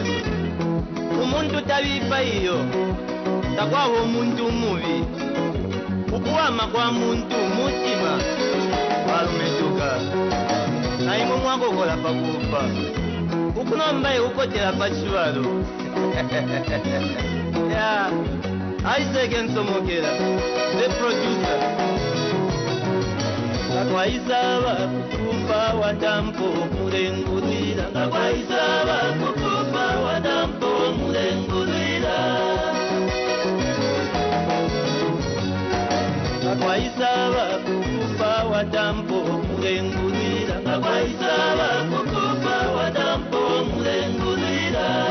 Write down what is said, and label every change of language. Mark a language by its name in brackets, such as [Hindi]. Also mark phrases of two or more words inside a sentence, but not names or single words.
[Bemba] Umuntu tabifa iyo takwaho omuntu mubi, ukuwama kwa muntu mutima walumetuka naimwe mwakokola pakufa ukunombaye ukotera pachibalo. [English] Yeah, Isaac Nsomokera, the producer. [Bemba] Kakwaisaba kukufa watampo mulengulira, kakwaisaba kukufa watampo mulengulira. Kakwaisaba kukufa watampo mulengulira, kakwaisaba kukufa watampo mulengulira.